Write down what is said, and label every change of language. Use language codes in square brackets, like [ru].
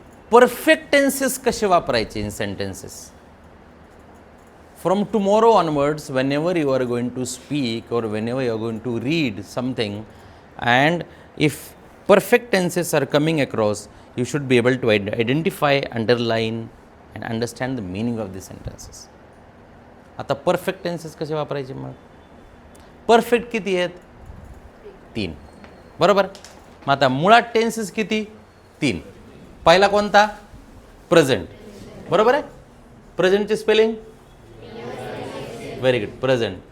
[mr] Perfect tenses कसे वापरायचे [en] In sentences. From tomorrow onwards whenever you are going to speak or whenever you are going to read something, and if perfect tenses are coming across, you should be able to identify, underline and understand the meaning of the sentences. [mr] आता perfect tenses कसे वापरायचे मग. Perfect किती आहेत 3 बरोबर. मग आता मुळात टेन्सेस किती 3. पहिला कोणता प्रेझेंट बरोबर आहे. प्रेझेंटची स्पेलिंग व्हेरी गुड प्रेझेंट.